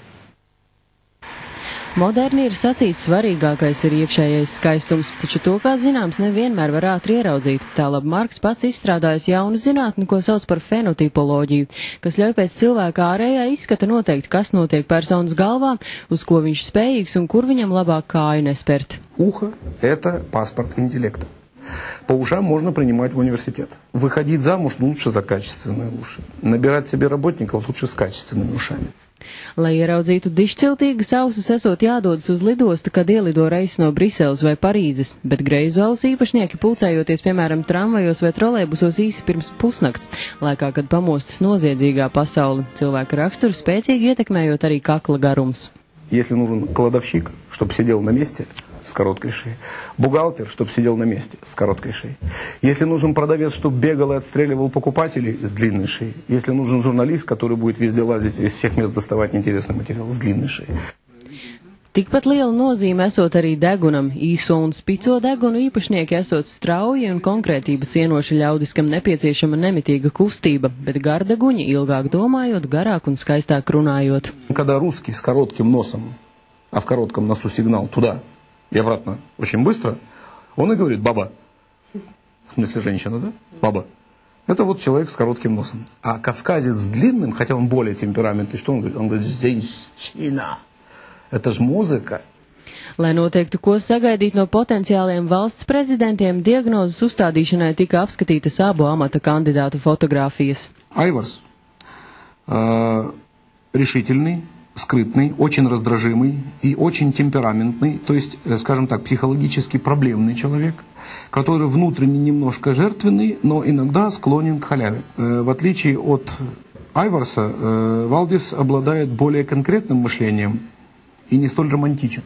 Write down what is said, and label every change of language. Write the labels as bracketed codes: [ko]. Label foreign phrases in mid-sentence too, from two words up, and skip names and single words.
[lv] Moderni ir sacīts, svarīgākais ir iekšējais skaistums, taču to, kā zināms, nevienmēr var ātri ieraudzīt. Tālāk Marks pats izstrādājis jaunu zinātni, ko sauc par fenotipoloģiju, kas ļauj pēc cilvēka ārējā izskata noteikt, kas notiek personas galvā, uz ko viņš spējīgs un kur viņam labāk kāju nespert. [ru] Ухо – это паспорт интеллекта. По ушам можно принимать в университет. Выходить замуж лучше за качественные уши. Набирать себе работников лучше с качественными ушами. [lv] Lai ieraudzītu dišciltīgas ausis, esot jādodas uz lidostu, kad ielido reisis no Briseles vai Parīzes, bet greizu ausu īpašnieki pulcējoties, piemēram, tramvajos vai trolejbusos īsi pirms pusnakts, laikā, kad pamostas noziedzīgā pasaule, cilvēka raksturu spēcīgi ietekmējot arī kakla garums. [ru] Если нужен кладовщик, чтобы сидел на месте с короткой шеей, бухгалтер, чтобы сидел на месте с короткой шеей, если нужен продавец, чтобы бегал и отстреливал покупателей с длинной шеей, если нужен журналист, который будет везде лазить и из всех мест доставать интересный материал с длинной шеей. [lv] Tikpat liela nozīme esot arī degunam. Īso un spico degunu īpašnieki esot strauji un konkrētība cienoša ļaudis, kam nepieciešama nemitīga kustība, bet gardeguņi ilgāk domājot, garāk un skaistāk runājot. [ru] Когда русский с коротким носом, а в коротком носу сигнал туда и обратно очень быстро, он и говорит «баба». В смысле женщина, да? Баба. Это вот человек с коротким носом. А кавказец с длинным, хотя он более темпераментный, что он говорит? Он говорит «женщина». Это ж mūzika. [lv] Lai noteiktu, ko sagaidīt no potenciāliem valsts prezidentiem, diagnozes uzstādīšanai tika apskatītas abu amata kandidātu fotogrāfijas. [ru] Айварс решительный, скрытный, очень раздражимый и очень темпераментный, то есть, скажем так, психологически проблемный человек, который внутренне немножко жертвенный, но иногда склонен к халяве. В отличие от Айварса, Валдис обладает более конкретным мышлением и не столь романтичен.